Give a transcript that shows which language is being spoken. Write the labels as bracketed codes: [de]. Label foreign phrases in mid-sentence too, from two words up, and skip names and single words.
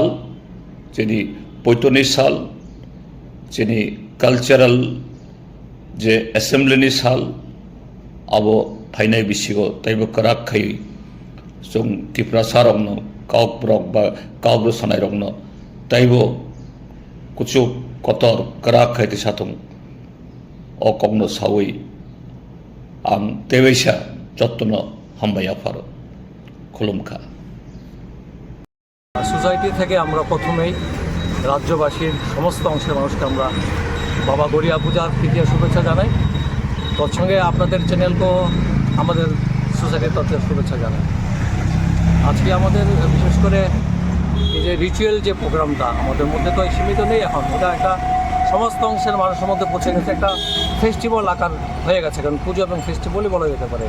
[trp] जेनि पैतनि साल जेनि कालचाराल जे एसेम्बलिनि साल आबो फाइनाय बिसिगो ताइबो काराक खाइ जों त्रिपुरा सारंनो कावक ब्रक बा कावब्रु सानाय रंनो ताइबो कुचु कतर काराक खाइते साथुं अ कगनो सावै आं तेवैसा जत्तनो हामबाया फारो खुलुमखा। [bn] সোসাইটি থেকে আমরা প্রথমেই রাজ্যবাসীর সমস্ত অংশের মানুষকে আমরা বাবা গড়িয়া পূজার তৃতীয় শুভেচ্ছা জানাই। তৎসঙ্গে আপনাদের চ্যানেলকেও আমাদের সোসাইটির তরফে শুভেচ্ছা জানাই। আজকে আমাদের বিশেষ করে এই যে রিচুয়াল যে প্রোগ্রামটা আমাদের মধ্যে তো সীমিত নেই, এখন এটা একটা সমস্ত অংশের মানুষের মধ্যে পৌঁছে গেছে, একটা ফেস্টিভ্যাল আকার হয়ে গেছে, কারণ পুজো এবং ফেস্টিভ্যালই বলা যেতে পারে।